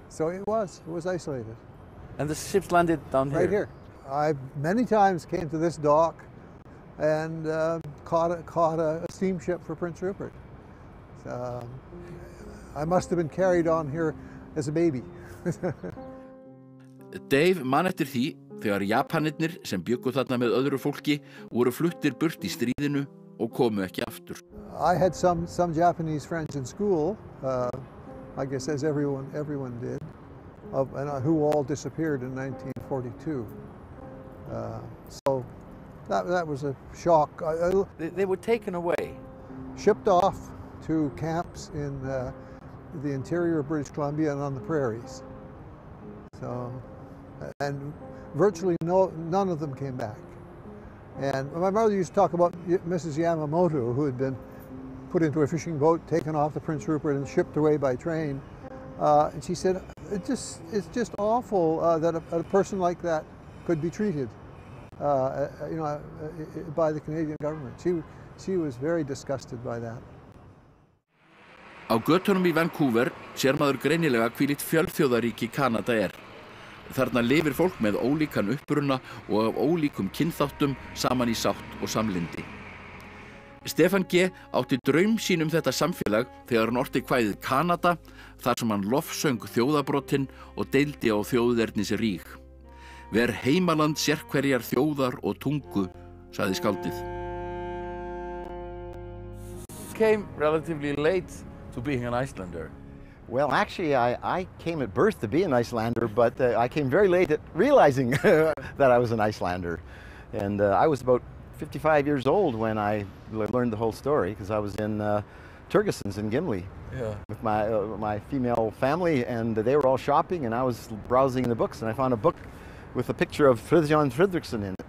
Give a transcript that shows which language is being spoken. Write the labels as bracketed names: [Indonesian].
[English] So it was isolated. And the ships landed down here? Right here. I many times came to this dock and caught a steamship for Prince Rupert. I must have been carried on here as a baby. [Icelandic] Dave man eftir því þegar Japanirnir sem bjuggu þarna með öðru fólki voru fluttir burt í stríðinu og komu ekki aftur. [English] I had some Japanese friends in school, I guess as everyone did, and who all disappeared in 1942. So that was a shock. They were taken away? Shipped off to camps in the interior of British Columbia and on the prairies. So, and virtually none of them came back. And my mother used to talk about Mrs. Yamamoto, who had been put into a fishing boat, taken off the Prince Rupert and shipped away by train. And she said, it's just awful that a person like that could be treated by the Canadian government. She was very disgusted by that. [Icelandic] Á götunum í Vancouver sér maður greinilega hvílíkt fjölþjóðaríki Kanada Þarna lifir fólk með ólíkan uppruna og af ólíkum kynþáttum saman í sátt og samlyndi. Stefán G. átti draum sín þetta samfélag þegar hann orti kvæðið Kanada, þar sem hann lofsöng þjóðabrotin og deildi á þjóðernis ríg. Ver heimaland sérhverjar þjóðar og tungu, sagði skáldið. [English] Came relatively late to being an Icelander. Well, actually, I came at birth to be an Icelander, but I came very late at realizing that I was an Icelander. And I was about 55 years old when I learned the whole story, because I was in Thordarson in Gimli with my female family, and they were all shopping, and I was browsing the books, and I found a book with a picture of Frederickson in it.